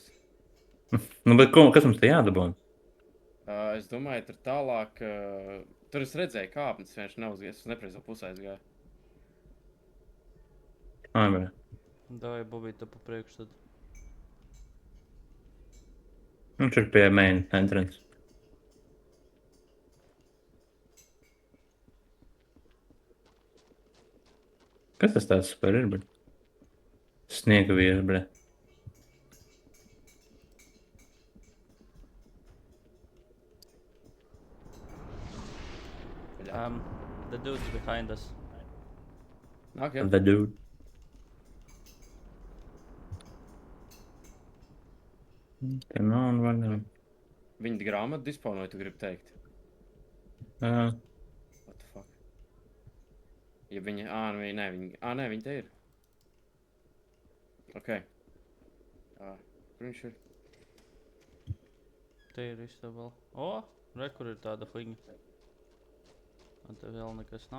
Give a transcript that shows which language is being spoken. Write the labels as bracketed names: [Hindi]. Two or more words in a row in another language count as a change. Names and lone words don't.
[Latvian] Nu, bet kas mums te jādabūna? Es domāju, tur tālāk... Tur es redzēju kāpnes, viņš neuzgājis, es nepreizā pusē aizgāju. Ai, bē. Davai, Bobīt, tu pa priekšu tad. Nu, tur pie [English] main entrance. [Latvian] Kas tas tāds super ir, bļa? Sniega vīrs, bļa. [English] The dude's behind us. [Latvian] Nāk, jā. [English] The dude. [Latvian] Te nav un vaļā. Viņa grāmatu dispaunoja, tu gribi teikt. Jā. [English] What the fuck? [Latvian] Ja viņa... nu viņa, nē, viņa te ir. Ok. Kur viņš ir? Te ir viss tā vēl. O, re, kur ir tāda fliņa. Un te vēl nekas nav.